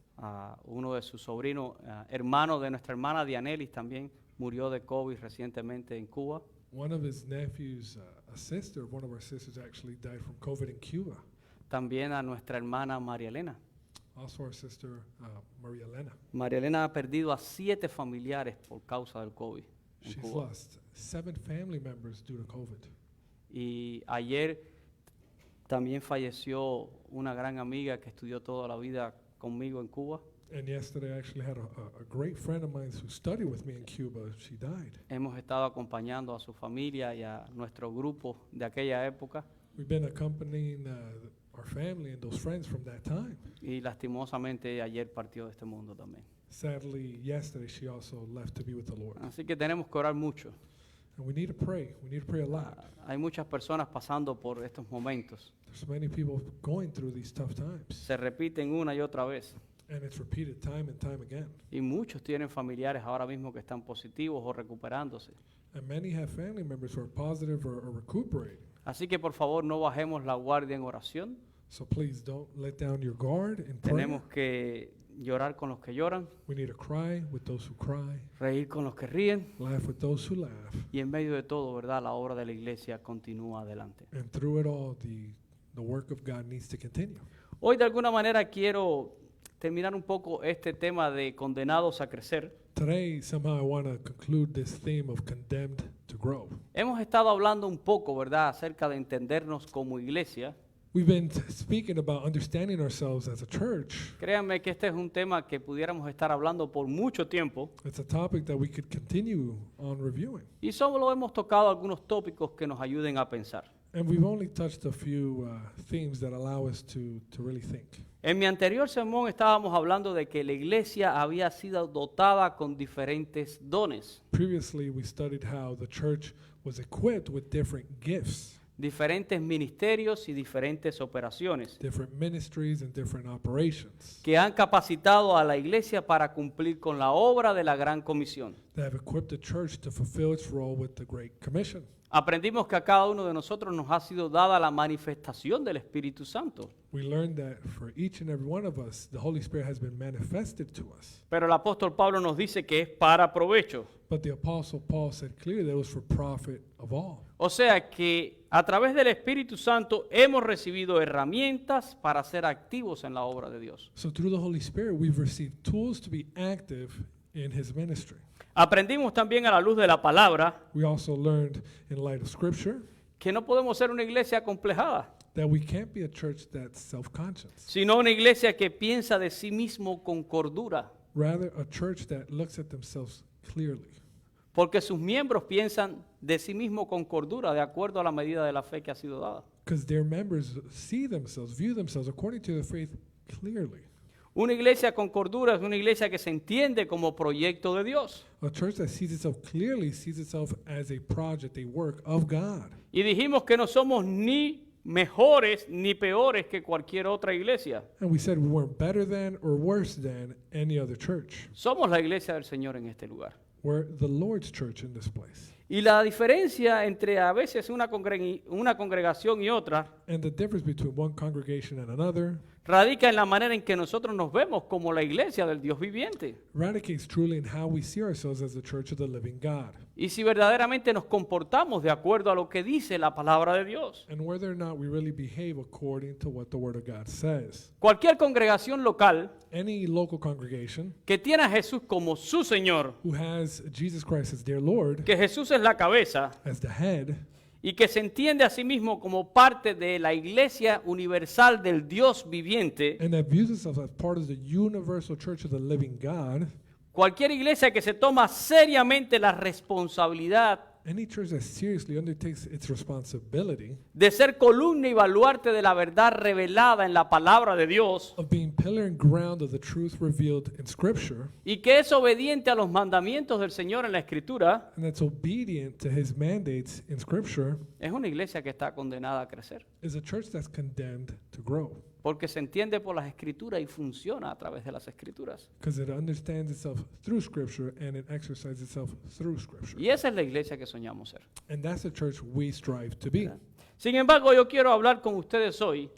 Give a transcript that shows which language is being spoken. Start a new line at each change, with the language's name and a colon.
Spanish: a uno de sus sobrinos, hermano de nuestra hermana Dianelis, también murió de COVID recientemente en Cuba.
English: One of his nephews, a sister of one of our sisters, actually died from COVID in Cuba.
Spanish: También a nuestra hermana María Elena.
English: Also, our sister Maria Elena.
Spanish: María Elena ha perdido a 7 familiares por causa del COVID en
English: She's
Spanish: Cuba.
English: lost 7 family members due to COVID.
Spanish: Y ayer también falleció una gran amiga que estudió toda la vida conmigo en Cuba.
English: And yesterday, I actually had a great friend of mine who studied with me in Cuba. She died.
Spanish: Hemos estado acompañando a su familia y a nuestro grupo de aquella época
English: We've been accompanying our family and those friends from that time.
Spanish: y lastimosamente ayer partió de este mundo también.
English: Sadly, yesterday she also left to be with the Lord.
Spanish: Así que tenemos que orar mucho.
English: And we need to pray. We need to pray a lot.
Spanish: Hay muchas personas pasando por estos momentos.
English: There's many people going through these tough times.
Spanish: Se repiten una y otra vez.
English: And it's repeated time and time again.
Spanish: Y muchos tienen familiares ahora mismo que están positivos o recuperándose.
English: And many have family members who are positive or recuperating.
Spanish: Así que por favor no bajemos la guardia en oración.
English: So please don't let down your guard in prayer.
Spanish: Tenemos que llorar con los que lloran,
English: We need to cry with those who cry,
Spanish: reír con los que ríen.
English: laugh with those who laugh.
Spanish: Y en medio de todo, ¿verdad? La obra de la iglesia continúa adelante.
English: And through it all, the work of God needs to continue.
Spanish: Hoy de alguna manera quiero terminar un poco este tema de condenados a crecer.
English: Today, somehow I want to conclude this theme of condemned to grow.
Spanish: Hemos estado hablando un poco, ¿verdad?, acerca de entendernos como iglesia.
English: We've been speaking about understanding ourselves as a church.
Spanish: Créanme que este es un tema que pudiéramos estar hablando por mucho tiempo
English: It's a topic that we could continue on reviewing.
Spanish: y solo hemos tocado algunos tópicos que nos ayuden a pensar.
English: And we've only touched a few themes that allow us to really think.
Spanish: En mi anterior sermón estábamos hablando de que la iglesia había sido dotada con diferentes dones,
English: Previously, we studied how the church was equipped with different gifts,
Spanish: diferentes ministerios y diferentes operaciones
English: different ministries, and different operations
Spanish: que han capacitado a la iglesia para cumplir con la obra de la Gran Comisión.
English: that have equipped the church to fulfill its role with the Great Commission.
Spanish: Aprendimos que a cada uno de nosotros nos ha sido dada la manifestación del Espíritu Santo.
English: We learned that for each and every one of us, the Holy Spirit has been manifested to us.
Spanish: Pero el apóstol Pablo nos dice que es para provecho.
English: But the Apostle Paul said clearly that it was for profit of all.
Spanish: O sea que a través del Espíritu Santo hemos recibido herramientas para ser activos en la obra de Dios.
English: So through the Holy Spirit, we've received tools to be active in His ministry.
Spanish: Aprendimos también a la luz de la palabra
English: We also learned in light of Scripture
Spanish: que no podemos ser una iglesia acomplejada,
English: that we can't be a church that's self-conscious.
Spanish: sino una iglesia que piensa de sí mismo con cordura,
English: Rather, a church that looks at themselves clearly.
Spanish: porque sus miembros piensan de sí mismo con cordura, de acuerdo a la medida de la fe que ha sido dada.
English: Because their members see themselves, view themselves according to their faith clearly.
Spanish: Una iglesia con cordura es una iglesia que se entiende como proyecto de Dios.
English: A church that sees itself clearly sees itself as a project, a work of God.
Spanish: Y dijimos que no somos ni mejores ni peores que cualquier otra iglesia.
English: And we said we weren't better than or worse than any other church.
Spanish: Somos la iglesia del Señor en este lugar.
English: We're the Lord's church in this place.
Spanish: Y la diferencia entre a veces una congregación y otra
English: And the difference between one congregation and another
Spanish: radica en la manera en que nosotros nos vemos como la iglesia del Dios viviente.
English: radicates truly in how we see ourselves as the church of the living God,
Spanish: Y si verdaderamente nos comportamos de acuerdo a lo que dice la palabra de Dios.
English: and whether or not we really behave according to what the Word of God says.
Spanish: Cualquier congregación local
English: Any local congregation
Spanish: que tiene a Jesús como su Señor,
English: who has Jesus Christ as their Lord,
Spanish: que Jesús es la cabeza
English: as the head,
Spanish: y que se entiende a sí mismo como parte de la iglesia universal del Dios viviente,
English: and that views itself as part of the universal church of the living God,
Spanish: cualquier iglesia que se toma seriamente la responsabilidad
English: any church that seriously undertakes its responsibility
Spanish: de ser columna y baluarte de la verdad revelada en la palabra de Dios
English: of being pillar and ground of the truth revealed in Scripture,
Spanish: y que es obediente a los mandamientos del Señor en la Escritura,
English: and that's obedient to His mandates in Scripture,
Spanish: es una iglesia que está condenada a crecer,
English: is a church that's condemned to grow
Spanish: porque se entiende por las Escrituras y funciona a través de las Escrituras.
English: because it understands itself through Scripture and it exercises itself through Scripture.
Spanish: Y esa es la iglesia que soñamos ser.
English: And that's the church we strive to be.
Spanish: Sin embargo, yo quiero hablar con ustedes hoy.